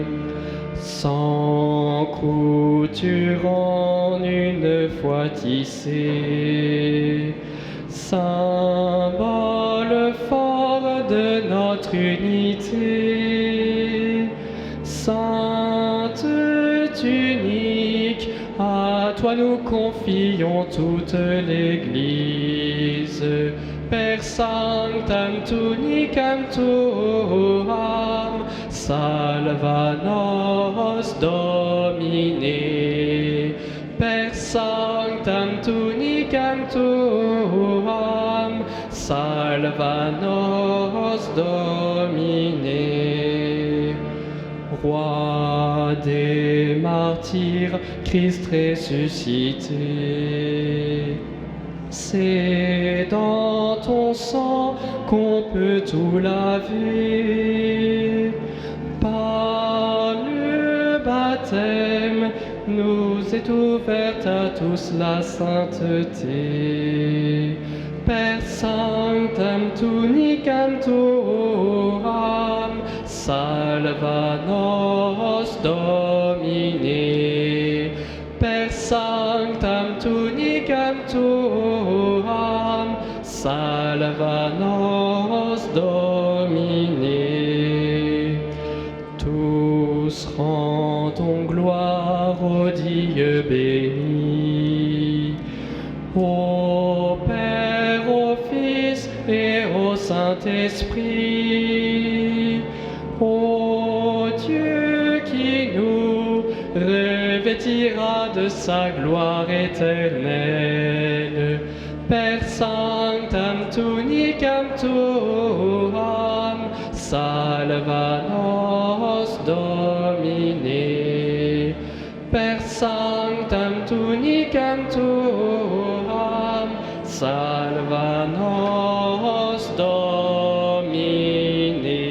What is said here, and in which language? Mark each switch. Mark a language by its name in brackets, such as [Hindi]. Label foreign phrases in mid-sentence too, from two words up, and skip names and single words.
[French] Sans couture en une fois tissée, symbole fort de notre unité. Sainte tunique, à toi nous confions toute l'Église. [Latin] Per sanctam tunicam tuam, salva nos Domine. Per sanctam tunicam tuam, salva nos Domine. [French] Roi des martyrs, Christ ressuscité, c'est dans ton sang qu'on peut tout laver. Par le baptême, nous est ouverte à tous la sainteté. [Latin] Per sanctam tunicam tuam, salva nos Domine. Per sanctam tunicam tuam, salva nos Domine. [French] Tous rendons gloire au Dieu béni. Au Père, au Fils et au Saint-Esprit, ô Dieu qui nous revêtira de sa gloire éternelle, [Latin] Per sanctam tunicam tuam, salva nos Domine. Per sanctam tunicam tuam, salva nos Domine.